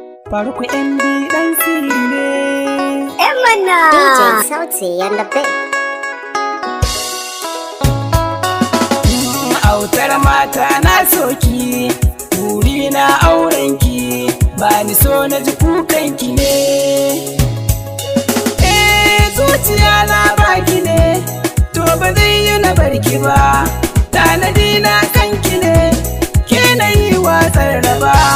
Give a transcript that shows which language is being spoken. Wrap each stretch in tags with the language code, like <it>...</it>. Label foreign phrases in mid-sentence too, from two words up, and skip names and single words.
<ha>Faruk M D ɗan siri ne. Eh mana.</ha> <en>D J Sauti and the Big.</en> <ha>Mm, autar mata na soki, buri na aurenki, ba ni so na ji kukanki ne. Eh, zuciya na baki ne, to ba zai yi na barki ba, tanadi na kanki ne, ke na yi wa tsarraba.</ha>